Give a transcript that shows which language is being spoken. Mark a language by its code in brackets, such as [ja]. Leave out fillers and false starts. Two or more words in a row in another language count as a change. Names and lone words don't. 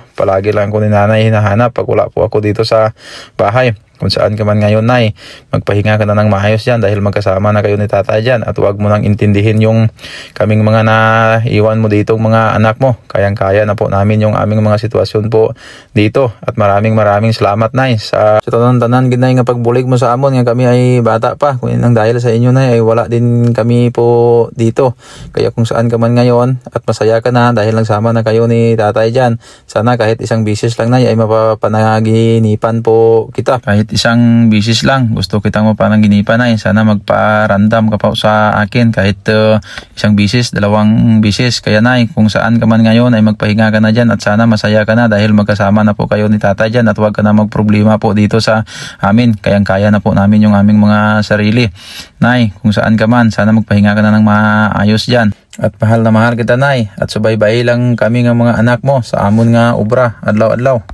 [tl] Palagi lang ko ni nanay hinahanap pag wala po ako dito sa bahay. Kung saan ka man ngayon nay, magpahinga ka na ng maayos yan dahil magkasama na kayo ni tatay dyan at huwag mo nang intindihin yung kaming mga naiwan mo dito mga anak mo. Kayang-kaya na po namin yung aming mga sitwasyon po dito at maraming salamat nay sa [hil] tanan-tanan ginay nga pagbulig mo sa amon nga [tl] kami ay bata pa. Kung nang dahil sa inyo nay ay wala din kami po dito. Kaya kung saan ka man ngayon at masaya ka na dahil nagsama na kayo ni tatay dyan, sana kahit isang bisis lang nay ay mapapanaginipan po kita. Kahit kahit isang bisis lang gusto kitang mapanaginipan ay sana magparandam ka pa sa akin kahit isang bisis, dalawang bisis. Kaya nay, kung saan ka man ngayon ay magpahinga ka na dyan at sana masaya ka na dahil magkasama na po kayo ni tatay dyan at huwag ka na magproblema po dito sa amin. Kayang-kaya na po namin yung aming mga sarili. Nay, kung saan ka man, sana magpahinga ka na ng maayos dyan. At mahal na mahal kita nay at subaybay lang kami ng mga anak mo [hil] sa amon nga obra adlaw-adlaw.